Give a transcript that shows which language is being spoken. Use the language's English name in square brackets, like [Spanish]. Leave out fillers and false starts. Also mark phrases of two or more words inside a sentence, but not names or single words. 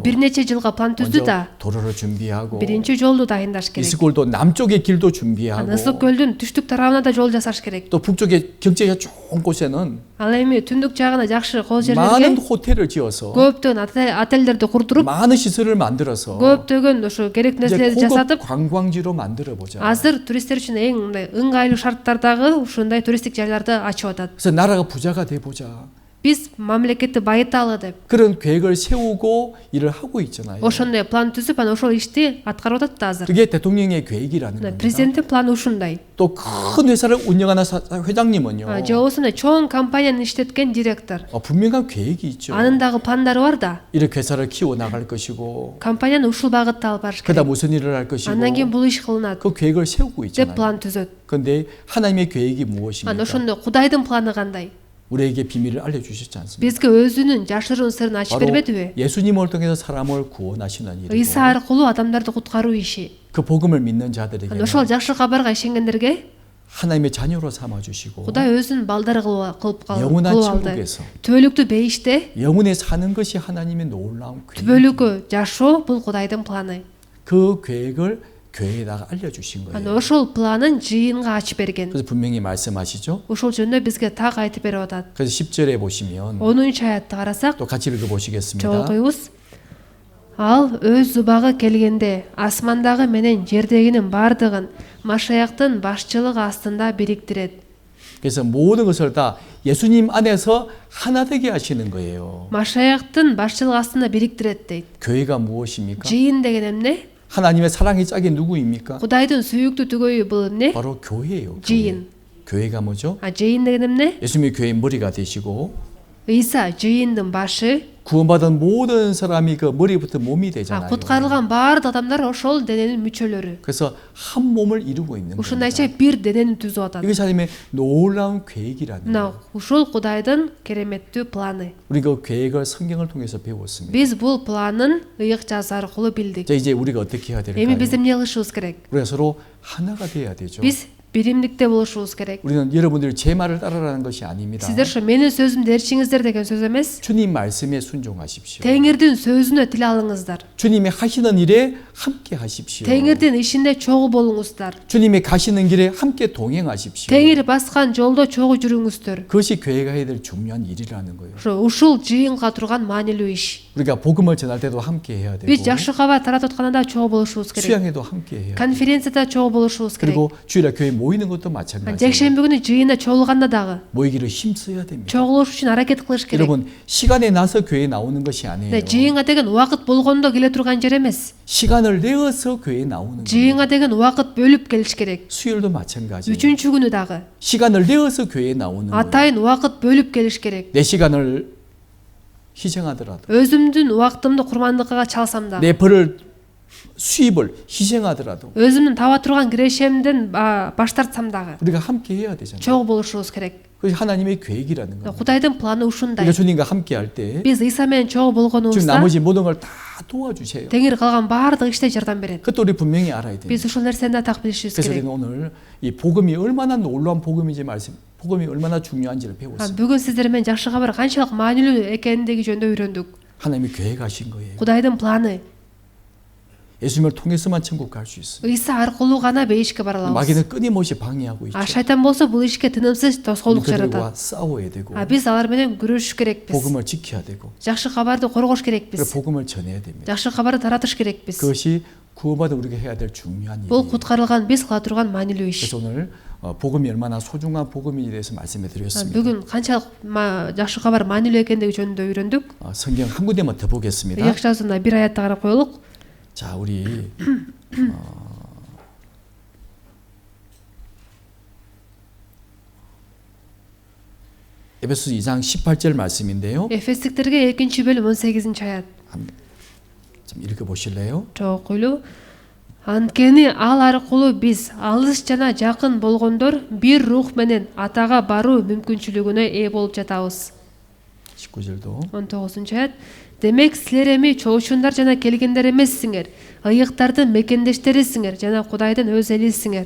[Kyrgyz] Бир нече жылга план түздү [Korean] 먼저 [Kyrgyz] да. [Korean] 도로를 준비하고 [Kyrgyz] Биринчи жолду дайындаш керек. [Korean] 이스쿨도 남쪽의 길도 준비하고 [Kyrgyz] Анда Ысык көлдүн түштүк тарабына да жол жасаш керек. [Korean] 또 북쪽의 경치가 좋은 곳에는 [Kyrgyz] Ал эми түндүк жагына жакшы кол [Korean] 많은 [Kyrgyz] жерлерге [Korean] 호텔을 지어서 [Kyrgyz] көптөгөн отелдерди курдуруп, [Korean] 많은 시설을 만들어서 [Kyrgyz] көптөгөн ошо керек [Korean] 이제 [Kyrgyz] нерселерди [Korean] 고급 [Kyrgyz] жасатып, [Korean] 관광지로 만들어 보자. [Kyrgyz] азыр туристтер үчүн эң мындай ыңгайлуу шарттардагы ушундай туристтик жайларды ачып атат. [Korean] 그래서 나라가 부자가 돼 보자. [Kyrgyz] биз мамлекетти байыталы деп. [Korean] 그런 계획을 세우고 일을 하고 있잖아요. [Kyrgyz] Ошондой план түзүп, анан ошол ишти аткарып атат да азыр. [Korean] 그게 대통령의 계획이라는 겁니다. [Kyrgyz] Президенттин планы ушундай. [Korean] 또 큰 회사를 운영하는 회장님은요. [Kyrgyz] Же болбосо чоң компанияны иштеткен директор. [Korean] 분명한 계획이 있죠. [Kyrgyz] Анын дагы пландары бар да. [Korean] 이렇게 회사를 키워 나갈 것이고 [Kyrgyz] Компанияны ушул багытта алып барыш [Korean] 그다음 [Kyrgyz] керек. [Korean] 무슨 일을 할 것이고 [Kyrgyz] Андан кийин бул иш кылынат [Korean] 그 계획을 세우고 [Kyrgyz] деп [Korean] 있잖아요. [Kyrgyz] план түзөт. [Korean] 그런데 하나님의 계획이 [Kyrgyz] Анан [Korean] 무엇입니까? [Kyrgyz] ошондо Кудайдын планы кандай? [Korean] 우리에게 비밀을 알려주셨지 않습니까? [Kyrgyz] Бизге өзүнүн жашыруун сырын ачып [Korean] 바로 [Kyrgyz] бербедиби? [Korean] 예수님을 통해서 사람을 구원하시는 일이고 [Kyrgyz] Ыйса аркылуу адамдарды куткаруу иши. [Korean] 그 복음을 믿는 자들에게 [Kyrgyz] Анан ошол жакшы кабарга ишенгендерге [Korean] 하나님의 자녀로 삼아주시고 [Kyrgyz] Кудай өзүнүн балдары кылып [Korean] 영원한 [Kyrgyz] алды. [Korean] 천국에서 [Kyrgyz] Түбөлүктүү бейиште [Korean] 영원히 사는 것이 하나님의 놀라운 계획. [Kyrgyz] түбөлүккө жашоо бул Кудайдын планы. [Korean] 그 계획을 교회에다가 알려주신 [Kyrgyz] Анан [Korean] 거예요. [Kyrgyz] ошол планын жыйынга ачып берген. [Korean] 그래서 분명히 말씀하시죠. [Kyrgyz] Ошол жөнүндө бизге так айтып берип атат. [Korean] 그래서 10절에 보시면 [Kyrgyz] 10 аятты карасак, [Korean] 또 같이 읽어보시겠습니다. [Kyrgyz] чогулуйбуз. Ал өз зубагы келгенде асмандагы менен жердегинин бардыгын Машаяктын башчылыгы астында бириктирет. [Korean] 그래서 모든 것을 다 예수님 안에서 하나 되게 하시는 거예요. [Kyrgyz] Машаяктын башчылыгы астында бириктирет дейт. [Korean] 교회가 무엇입니까? [Kyrgyz] Жыйын деген эмне? [Korean] 하나님의 사랑의 짝이 누구입니까? [Kyrgyz] Кудайдын сүйүктүү түгөйү бул эмне? [Korean] 바로 교회예요. 교회. [Kyrgyz] жыйын. [Korean] 교회가 뭐죠? [Kyrgyz] Жыйын деген эмне? [Korean] 예수님이 교회의 머리가 되시고 [Kyrgyz] Ыйса жыйындын башы. [Korean] 구원받은 모든 사람이 그 머리부터 몸이 되잖아요. [Kyrgyz] Куткарылган баардык адамдар ошол дененин мүчөлөрү. [Korean] 그래서 한 몸을 이루고 있는 겁니다. [Kyrgyz] Ушундайча бир денени түзүп атат. [Korean] 이것이 하나님의 놀라운 계획이라는 [Kyrgyz] Мына [Korean] 거예요. [Kyrgyz] ушул Кудайдын кереметтүү планы. [Korean] 우리 그 계획을 성경을 통해서 배웠습니다. [Kyrgyz] Биз бул планын ыйык жазы аркылуу билдик. [Korean] 자, 이제 우리가 어떻게 해야 [Kyrgyz] Эми биз [Korean] 될까요? [Kyrgyz] эмне кылышыбыз керек? [Korean] 우리가 서로 하나가 돼야 되죠. [Kyrgyz] Биз биримдикте болушубуз керек. [Korean] 우리는 여러분들이 제 말을 따르라는 것이 아닙니다. [Kyrgyz] Сиздер ошо менин сөзүмдү ээрчиңиздер деген сөз эмес. [Korean] 주님 말씀에 순종하십시오. [Kyrgyz] Теңирдин сөзүнө тил алыңыздар. [Korean] 주님이 하시는 일에 함께 하십시오. [Kyrgyz] Теңирдин ишинде чогуу болуңуздар. [Korean] 주님이 가시는 길에 함께 동행하십시오. [Kyrgyz] Теңир баскан жолдо чогуу жүрүңүздөр. [Korean] 그것이 교회가 해야 될 중요한 일이라는 거예요. [Kyrgyz] Ушул жыйынга турган маанилүү иш. [Korean] 우리가 복음을 전할 때도 함께 해야 되고 [Kyrgyz] Биз жакшы кабар таратып атканда чогуу болушубуз керек. [Korean] 수양회도 함께 해야 되고 [Kyrgyz] Конференцияда чогуу болушубуз керек. [Korean] 그리고 주일날 교회 모이는 것도 마찬가지예요. [Kyrgyz] жекшемби күнү жыйына чогулганда дагы [Korean] 모이기를 힘써야 됩니다. [Kyrgyz] чогулуш үчүн аракет кылыш керек. [Korean] 여러분 시간에 나서 교회에 나오는 것이 아니에요. [Kyrgyz] жыйынга деген убакыт болгондо келе турган жер эмес. [Korean] 시간을 내어서 교회에 나오는 거예요. [Kyrgyz] жыйынга деген убакыт бөлүп келиш керек. [Korean] 수요일도 마찬가지예요. [Kyrgyz] үчүнчү күнү дагы [Korean] 시간을 내어서 교회에 나오는 거예요. [Kyrgyz] атайын убакыт бөлүп келиш керек. [Korean] 내 시간을 희생하더라도 [Kyrgyz] өзүмдүн убактымды курмандыкка чалсам да, [Korean] 내 벌을 수입을 희생하더라도 [Kyrgyz] өзүмдүн таба турган кирешемден баш тартсам дагы [Korean] 우리가 함께 해야 되잖아요. [Kyrgyz] чогуу болушубуз керек. [Korean] 그게 하나님의 계획이라는 거예요. [Kyrgyz] Кудайдын планы ушундай. [Korean] 우리가 주님과 함께 할 때 [Kyrgyz] Биз Ыйса менен чогуу [Korean] 지금 [Kyrgyz] болгонубузда [Korean] 나머지 모든 걸 다 도와주세요. [Kyrgyz] теңир калган баардык иште жардам берет. [Korean] 그것도 우리 분명히 알아야 돼요. [Kyrgyz] Биз ушул нерсени да так билишибиз [Korean] 그래서 [Kyrgyz] керек. [Korean] 우리는 오늘 이 복음이 얼마나 놀라운 복음인지 복음이 얼마나 중요한지를 배웠습니다. [Kyrgyz] Бүгүн сиздер менен жакшы кабар канчалык маанилүү экендиги жөнүндө үйрөндүк. [Korean] 하나님이 계획하신 거예요. [Kyrgyz] Кудайдын планы. [Korean] 예수님을 통해서만 천국 갈 수 있어요. [Kyrgyz] Ыйса аркылуу гана бейишке бара алабыз. [Korean] 마귀는 끊임없이 방해하고 있죠. [Kyrgyz] Шайтан болсо бул ишке тынымсыз тоскоолдук [Korean] 그들과 [Kyrgyz] жаратат. [Korean] 싸워야 되고 [Kyrgyz] Биз алар менен күрөшүш керекпиз. [Korean] 복음을 지켜야 되고 [Kyrgyz] жакшы кабарды коргош [Korean] 그리고 [Kyrgyz] керекпиз. [Korean] 복음을 전해야 됩니다. [Kyrgyz] жакшы кабарды таратыш керекпиз. [Korean] 그것이 구원받은 우리가 해야 될 중요한 [Kyrgyz] Бул [Korean] 일이에요. [Kyrgyz] куткарылган биз кыла турган маанилүү иш. [Korean] 그래서 오늘 복음이 얼마나 소중한 복음인지에 대해서 말씀해 드렸습니다. [Kyrgyz] Бүгүн канчалык жакшы кабар маанилүү экендиги жөнүндө үйрөндүк. [Korean] 성경 한 군데만 더 보겠습니다. [Kyrgyz] ыйык жазуuna бир аятты карап коелук. [Korean] 자, 우리 에베소 2장 18절 말씀인데요. [Kyrgyz] Эфестиктерге 2-бөлүм 18 аят. [Korean] 좀 읽어 보실래요? [Kyrgyz] Жокуйлу. Анткени ал аркылуу биз алыс жана жакын болгондор бир рух менен атага баруу мүмкүнчүлүгүнө ээ болуп жатабыз. [Korean] 19절도 [Kyrgyz] 19 аят. Демек силер эми чоочундар жана келгендер эмессиңер, ыйыктардын мекендештерисиңер жана Кудайдын өз элисиңер.